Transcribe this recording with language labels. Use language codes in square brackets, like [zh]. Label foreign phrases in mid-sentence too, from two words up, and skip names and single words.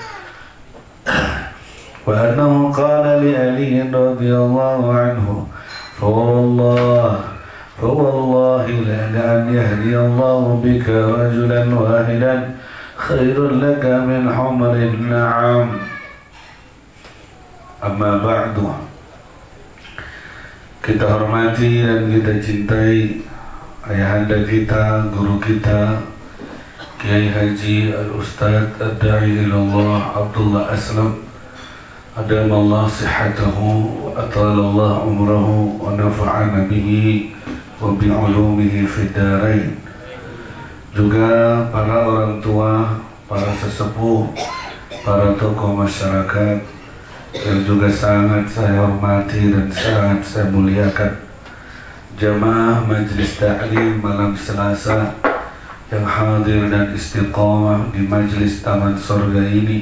[ar] وأنه قال لعلي رضي الله عنه فوالله لأن يهدي الله بك رجلا واحدا خير لك من حمر النعم. أما بعد. [id] Kita hormati dan kita cintai ayahanda kita, guru kita, Kiai Haji Al-Ustadz Ad-Da'i Ilallah Abdullah Aslam, [ar] أدام الله صحته وأطال الله عمره ونفعنا به وبعلومه في الدارين. [id] Juga para orang tua, para sesepuh, para tokoh masyarakat yang juga sangat saya hormati dan sangat saya muliakan, jamaah Majlis Ta'lim malam Selasa yang hadir dan istiqamah di Majlis Taman Surga ini.